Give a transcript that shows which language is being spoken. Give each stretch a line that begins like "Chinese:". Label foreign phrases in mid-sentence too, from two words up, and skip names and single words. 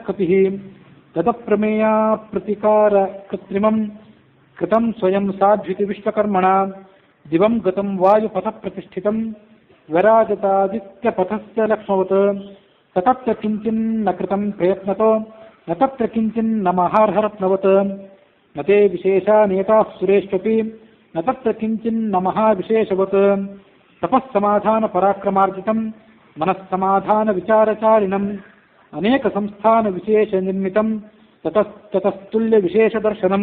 Sanskrit: ಕಪಿಃ ತದಪ್ರಮೇಯಾ ಪ್ರತಿಕಾರ ಕೃತ್ರಿಮಂ ಕೃತಂ ಸ್ವಯಂ ಸಾಧ್ವಿತಿ ವಿಶ್ವಕರ್ಮಣ ದಿವಂ ಗತಂ ವಾಯುಪಥ ಪ್ರತಿಷ್ಠಿತಂ ವಿರಾಜತಾದಿತ್ಯಪಥಸ್ಯ ಲಕ್ಷ್ಮವತ್ ತತತ್ರ ಕಿಂಚಿನ್ನ ಕೃತಂ ಪ್ರಯತ್ನತೋ ನ ತತ್ರ ಕಿಂಚಿನ್ನ ಮಹಾರ್ಹರತ್ನವತ್ ನ ತೇ ವಿಶೇಷ ನೇತಾಃ ಸುರೇಶ್ವಪಿ ನ ತತ್ರ ಕಿಂಚಿನ್ನ ಮಹಾವಿಶೇಷವತ್ ತಪಸ್ಸಮಾಧಾನ ಪರಾಕ್ರಮಾರ್ಜಿತಂ ಮನಸ್ಸಮಾಧಾನ ವಿಚಾರಚಾರಿಣಂ ಅನೇಕ ಸಂಸ್ಥಾನ ವಿಶೇಷ ನಿರ್ಮಿತಂ ತತಸ್ತುಲ್ಯ ವಿಶೇಷ ದರ್ಶನಂ.